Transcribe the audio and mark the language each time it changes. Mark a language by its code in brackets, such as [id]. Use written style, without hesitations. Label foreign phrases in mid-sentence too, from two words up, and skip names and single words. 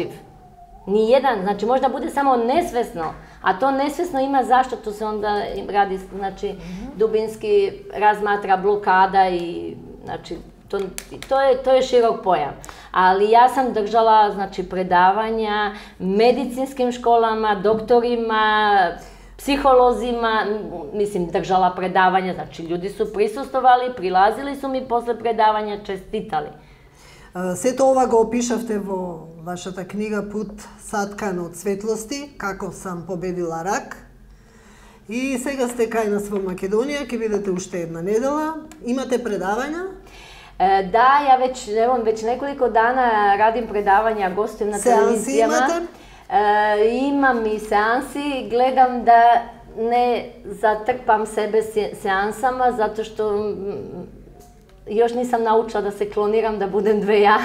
[sr] Ni jedan, znači možda bude samo nesvesno, a to nesvesno ima zašto, tu se onda radi, znači dubinski razmatra blokada i znači to je širok pojam. Ali ja sam držala, znači, predavanja medicinskim školama, doktorima, psiholozima, mislim, držala predavanja, znači ljudi su prisustvovali, prilazili su mi posle predavanja, čestitali. [mk] Сето ова го опишавте во вашата книга Пут саткан од светлости, како сам победила рак. И сега сте кај нас во Македонија, ќе бидете уште една недела. Имате предавања? [sr] Da, ja već nekoliko dana radim predavanja, gostujem na televizijama. [mk] Сеанси имате? [sr] Imam i seansi, gledam da ne zatrpam sebe seansama, zato što još nisam naučila da se kloniram, da budem dve ja.